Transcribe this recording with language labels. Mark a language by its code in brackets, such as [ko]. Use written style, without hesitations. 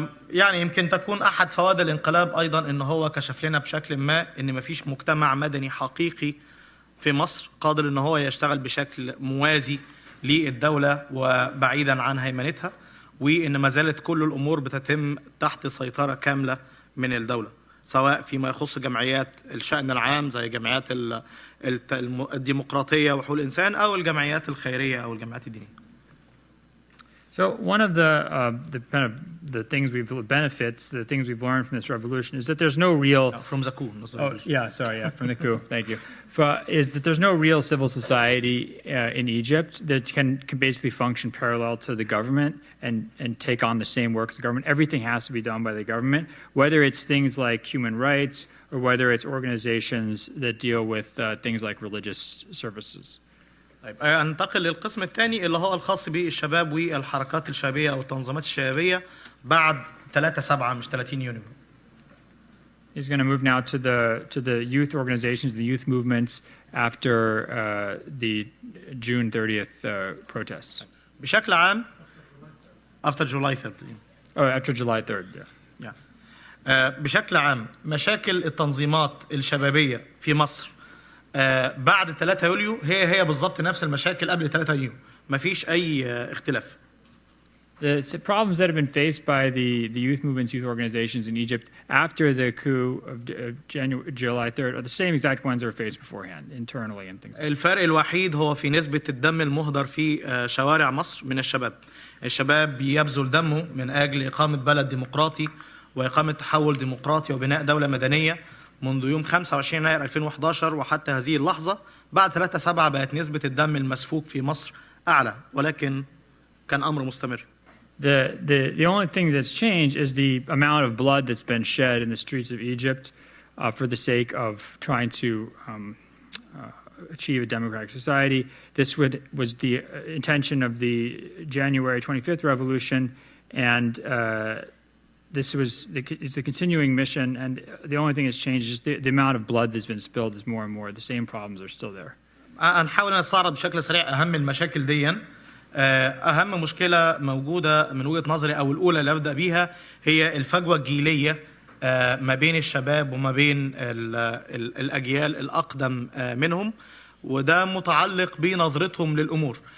[ar] يعني يمكن تكون أحد فوائد الانقلاب أيضا إن هو كشف لنا بشكل ما إن مفيش مجتمع مدني حقيقي في مصر قادر إن هو يشتغل بشكل موازي للدولة وبعيدا عن هيمنتها، وإن ما زالت كل الأمور بتتم تحت سيطرة كاملة من الدولة، سواء فيما يخص جمعيات الشأن العام زي جمعيات الديمقراطية وحقوق الإنسان أو الجمعيات الخيرية أو الجمعيات الدينية. [en] So So one of the kind of the things the things we've learned from this revolution is that there's no real. From the coup. From the coup. Thank you. Is that there's no real civil society in Egypt that can basically function parallel to the government and take on the same work as the government. Everything has to be done by the government, whether it's things like human rights or whether it's organizations that deal with things like religious services. [ar] طيب انتقل للقسم الثاني اللي هو الخاص بالشباب والحركات الشبابيه او التنظيمات الشبابيه بعد 3/7 مش 30 يونيو. [en] He's going to move now to the youth organizations, the youth movements after the June 30th protests. [ar] بشكل عام [en] after July 3rd. After July 3rd. Yeah. [ar] بشكل عام مشاكل التنظيمات الشبابيه في مصر بعد 3 يوليو هي بالضبط نفس المشاكل قبل 3 يوليو. مفيش اي اختلاف. [en] The problems that have been faced by the youth movements, youth organizations in Egypt after the coup of July 3rd are the same exact ones that were faced beforehand, internally and things like that. [ar] الفرق الوحيد هو في نسبة الدم المهدر في شوارع مصر من الشباب. الشباب بيبذل دمه من أجل إقامة بلد ديمقراطي وإقامة تحول ديمقراطي وبناء دولة مدنية منذ يوم 25 يناير 2011 وحتى هذه اللحظة. بعد 3/7 بقت نسبة الدم المسفوك في مصر أعلى ولكن كان أمر مستمر. [en] The only thing that's changed is the amount of blood that's been shed in the streets of Egypt for the sake of trying to achieve a democratic society. This was the intention of the January 25th revolution, and this is the continuing mission. And the only thing that's changed is the amount of blood that's been spilled is more and more. The same problems are still there. [ar] هنحاول نستعرض بشكل سريع أهم المشاكل دي. أهم مشكلة موجودة من وجهة نظري أو الأولى اللي أبدأ بيها هي الفجوة الجيلية ما بين الشباب وما بين الأجيال الأقدم منهم وده متعلق بنظرتهم للأمور.